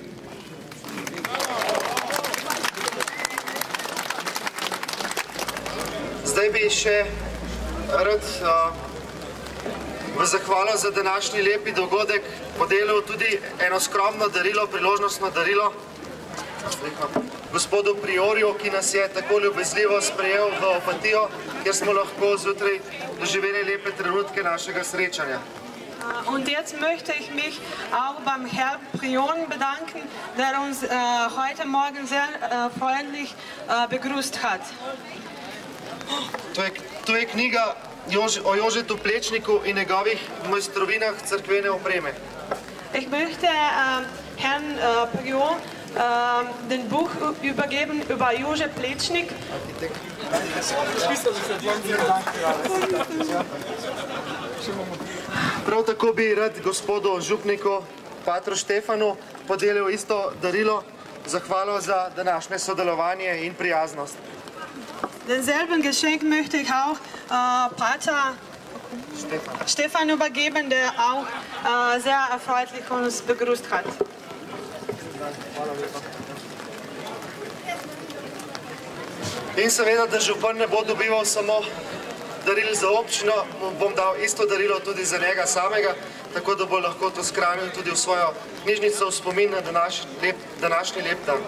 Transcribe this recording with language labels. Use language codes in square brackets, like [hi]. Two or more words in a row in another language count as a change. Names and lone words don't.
[sl] Zdaj bi še rad v zahvalo za današnji lepi dogodek podelil tudi eno skromno darilo, priložnostno darilo gospodu Priorju, ki nas je tako ljubezljivo sprejel v Opatijo, kjer smo lahko zjutraj doživeli lepe trenutke našega srečanja. [de] Und jetzt möchte ich mich auch beim Herrn Prion bedanken, der uns heute Morgen sehr freundlich begrüßt hat. [sl] To je knjiga o Jožetu Plečniku in njegovih mojstrovinah cerkvene opreme. [de] Ich möchte Herrn Prion den Buch übergeben über Jože Plečnik. [sl] Prav tako bi rad gospodu župniku Patru Štefanu podelil isto darilo, zahvalo za današnje sodelovanje in prijaznost. [de] Denselben Geschenk möchte ich auch Pater Stefan übergeben, der auch sehr freundlich uns begrüßt hat. [sl] In seveda, da župan ne bo dobival samo daril za občino, bom dal isto darilo tudi za njega samega, tako da bo lahko to shranil tudi v svojo knjižnico v spomin na današnji lep dan.